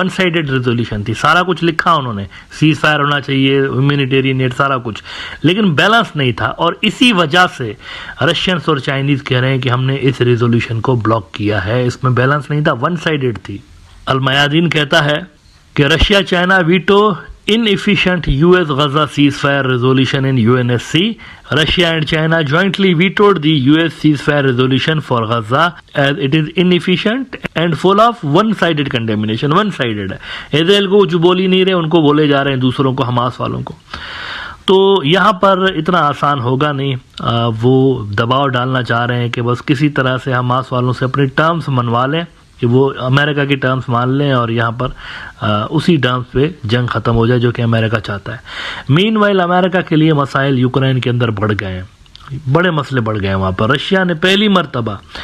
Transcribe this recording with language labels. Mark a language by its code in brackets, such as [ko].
[ur] 1 sided resolution تھی، سارا کچھ لکھا انہوں نے، سیز فائر ہونا چاہیے، ہیومینیٹیرین ایڈ، سارا کچھ، لیکن بیلنس نہیں تھا. اور اسی وجہ سے رشینس اور چائنیز کہہ رہے ہیں کہ ہم نے اس ریزولوشن کو بلاک کیا ہے، اس میں بیلنس نہیں تھا، 1 سائیڈڈ تھی. المیادین کہتا ہے کہ [en] Russia China veto inefficient US Gaza ceasefire resolution in UNSC. Russia and China jointly vetoed the US ceasefire resolution for Gaza as it is inefficient and full of one-sided condemnation. [ur] One-sided ہے، اسرائیل کو جو بول ہی نہیں رہے ان کو بولے جا رہے ہیں دوسروں کو، حماس والوں کو. تو یہاں پر اتنا آسان ہوگا نہیں. وہ دباؤ ڈالنا چاہ رہے ہیں کہ بس کسی طرح سے حماس والوں سے اپنی ٹرمز منوا لیں. کہ وہ امریکہ کی ٹرمز مان لیں اور یہاں پر اسی ٹرمز پہ جنگ ختم ہو جائے جو کہ امریکہ چاہتا ہے۔ مین وائل امریکہ کے لیے مسائل یوکرین کے اندر بڑھ گئے ہیں، بڑے مسئلے بڑھ گئے وہاں پر۔ رشیا نے پہلی مرتبہ